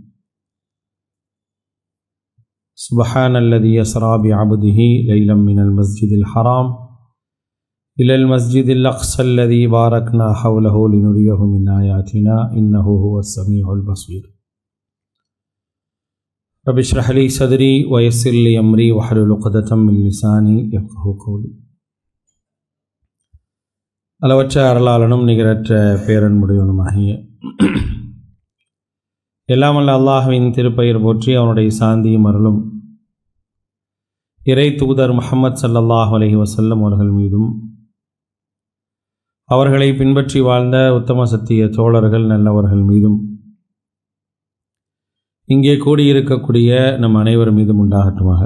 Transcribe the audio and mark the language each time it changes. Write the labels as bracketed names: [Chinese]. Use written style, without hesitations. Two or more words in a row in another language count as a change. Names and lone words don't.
[Arabic] سبحان الذي يسرى بعبده ليلا من المسجد الحرام إلى المسجد الأقصى الذي باركنا حوله لنريه من آياتنا إنه هو السميع البصير. رب اشرح لي صدري ويسر لي أمري واحلل عقدة من لساني يفقهوا قولي. [Tamil] அளவற்ற அருளாளனும் நிகரற்ற பேரன்புடையவனுமாகிய எல்லாமல்ல அல்லாஹ்வின் திருப்பெயர் போற்றி அவனுடைய சாந்தியும் அருளும் இறை தூதர் முஹம்மது [Arabic] صلى الله عليه وسلم [Tamil] அவர்கள் மீதும் அவர்களை பின்பற்றி வாழ்ந்த உத்தம சத்திய தோழர்கள் நல்லவர்கள் மீதும் இங்கே கூடியிருக்கக்கூடிய நம் அனைவர் மீதும் உண்டாகட்டுமாக.